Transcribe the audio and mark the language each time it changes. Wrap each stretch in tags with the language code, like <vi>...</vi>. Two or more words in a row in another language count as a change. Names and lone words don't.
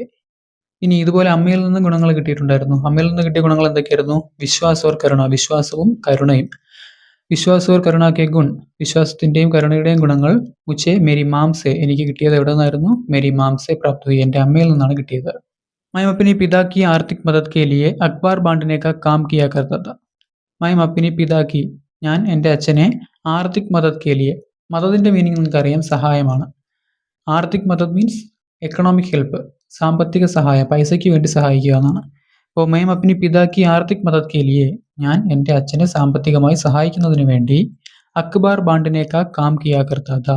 <ml>ഇനി ഇതുപോലെ അമ്മയിൽ നിന്ന് ഗുണങ്ങൾ കിട്ടിയിട്ടുണ്ടായിരുന്നു. അമ്മയിൽ നിന്ന് കിട്ടിയ ഗുണങ്ങൾ എന്തൊക്കെയായിരുന്നു?</ml> <hi>विश्वास और करुणा,</hi> <ml>വിശ്വാസവും കരുണയും.</ml> <hi>विश्वास और करुणा के गुण,</hi> <ml>വിശ്വാസത്തിൻ്റെയും കരുണയുടെയും ഗുണങ്ങൾ,</ml> <hi>मुझे मेरी माँ से,</hi> <ml>എനിക്ക് കിട്ടിയത് എവിടെ നിന്നായിരുന്നു?</ml> <hi>मेरी माँ से प्राप्त हुए,</hi> <ml>എൻ്റെ അമ്മയിൽ നിന്നാണ് കിട്ടിയത്.</ml> <hi>मैं अपने पिता की आर्थिक मदद के लिए अखबार बांटने का काम किया करता था. मैं अपने पिता की,</hi> <ml>ഞാൻ എൻ്റെ അച്ഛനെ,</ml> <hi>आर्थिक मदद के लिए,</hi> <ml>മദതിൻ്റെ മീനിങ് നിങ്ങൾക്കറിയാം, സഹായമാണ്.</ml> <hi>आर्थिक मदद</hi> <en>means economic help,</en> <ml>സാമ്പത്തിക സഹായം, പൈസയ്ക്ക് വേണ്ടി സഹായിക്കുക എന്നാണ്.</ml> <hi>അപ്പോൾ मैं अपनी पिता की आर्थिक मदद के लिए,</hi> <ml>ഞാൻ എൻ്റെ അച്ഛനെ സാമ്പത്തികമായി സഹായിക്കുന്നതിന് വേണ്ടി,</ml> <hi>अखबार बांटने का काम किया करता था.</hi>